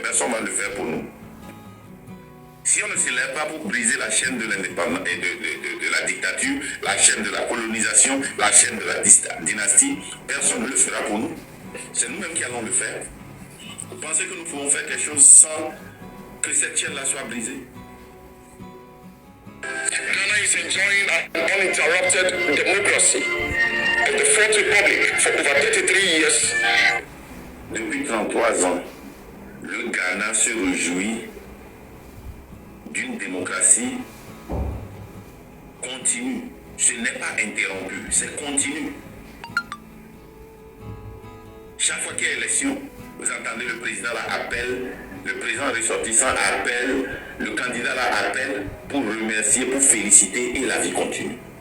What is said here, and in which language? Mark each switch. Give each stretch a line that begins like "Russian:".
French: Personne ne va le faire pour nous. Si on ne se lève pas pour briser la chaîne de l'indépendance et de la dictature, la chaîne de la colonisation, la chaîne de la dynastie, personne ne le fera pour nous. C'est nous-mêmes qui allons le faire. pensez que nous pouvons faire quelque chose sans que cette chaîne-là soit brisée?
English: Ghana is enjoying an uninterrupted democracy of the Fourth Republic for over 33 years.
French: Depuis 33 ans, le Ghana se réjouit d'une démocratie continue. Ce n'est pas interrompu, c'est continu. Chaque fois qu'il y a élection, vous entendez le président là appelle, le président ressortissant appelle, le candidat là appelle pour remercier, pour féliciter et la vie continue.